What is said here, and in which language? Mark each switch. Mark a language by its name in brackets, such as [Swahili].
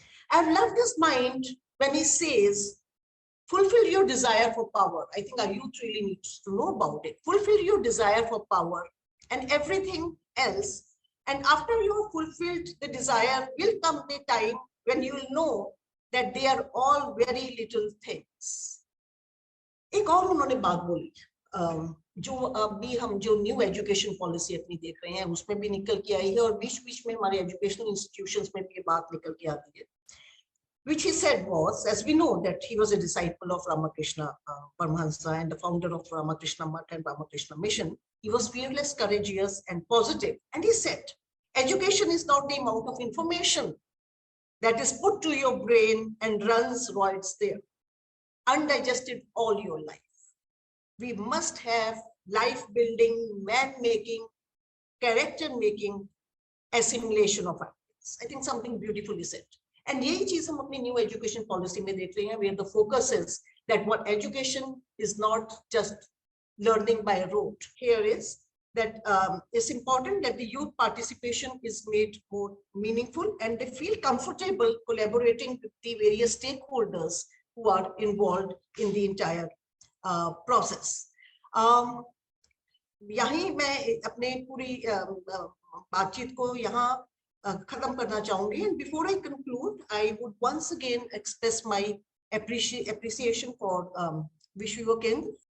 [English] I've loved his mind when he says, fulfill your desire for power. I think our youth really needs to know about it. Fulfill your desire for power and everything else. And after you have fulfilled the desire, will come the time when you will know that they are all very little things. [Hindi] एक और उन्होंने बात बोली, जो अभी हम जो new education policy अपनी देख रहे हैं उसमें भी निकल के आई है, और बीच बीच में हमारे एजुकेशनल इंस्टीट्यूशंस में भी ये बात निकल के आती है. [English] Which he said was, as we know that he was a disciple of Ramakrishna Paramahansa and the founder of Ramakrishna Math and Ramakrishna Mission, he was fearless, courageous and positive. And he said, education is not the amount of information that is put to your brain and runs roids there, undigested all your life. We must have life building, man making, character making, assimilation of ideas. I think something beautifully said. And [Hindi] यही चीज हम अपनी new education policy में देख रहे हैं, [English] where the focus is that what education is not just learning by rote. Here is that it's important that the youth participation is made more meaningful and they feel comfortable collaborating with the various stakeholders who are involved in the entire process. [Hindi] यहीं मैं अपने पूरी बातचीत को यहाँ खत्म करना चाहूंगी. [English] And before I conclude, I would once again express my appreciation for Vishwa Yuvak Kendra.